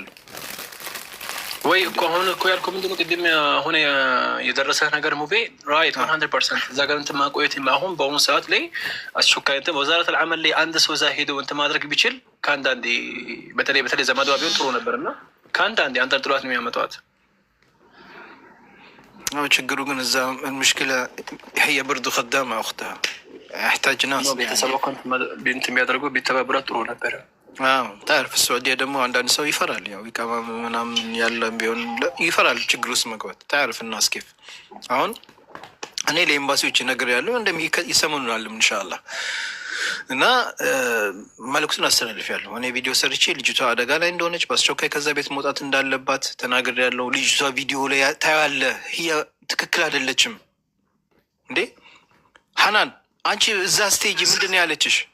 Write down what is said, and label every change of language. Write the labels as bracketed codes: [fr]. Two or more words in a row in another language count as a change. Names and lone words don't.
[am] ወይ እኮ አሁን እኮ ያልኩህ ምንድን ነው ቅድም አሁን የደረሰህ ነገር ሙቤ ራይት 100% እዛ ጋር እንትን ማቆየት አሁን በአሁኑ ሰዓት ላይ አስቸኳይ እንትን [ar] وزارة العمل [am] ላይ አንድ ሰው እዛ ሄዶ እንትን ማድረግ ቢችል ከአንዳንዴ በተለይ ዘመዷ ቢሆን ጥሩ ነበር እና ከአንዳንዴ አንጠልጥሏት ነው የሚያመጣዋት። ችግሩ ግን እዛ [ar] ምሽክለ هي برضو خدامة أختها يحتاج ناس [am] ቤተሰብ እንትን የሚያደርገው ቢተባበራት ጥሩ ነበረ። [ar] تعرف السعودية [am] ደግሞ አንዳንድ ሰው ይፈራል። ያው ይቃማ ምናምን ያለም ቢሆን ይፈራል ችግር ውስጥ መግባት። [ar] تعرف الناس كيف [am] አሁን እኔ ለኤምባሲዎች ነገር ያለው ይሰሙናል ኢንሻአላህ እና መልዕክቱን አስተላልፊያለሁ። እኔ ቪዲዮ ሰርቼ ልጅቷ አደጋ ላይ እንደሆነች በአስቸኳይ ከዛ ቤት መውጣት እንዳለባት ተናግሬያለሁ። ልጅቷ ቪዲዮ ላይ ታያለህ፣ ትክክል አይደለችም እንዴ ሐናን። አንቺ እዛ ስቴጅ ምንድን ነው ያለችሽ?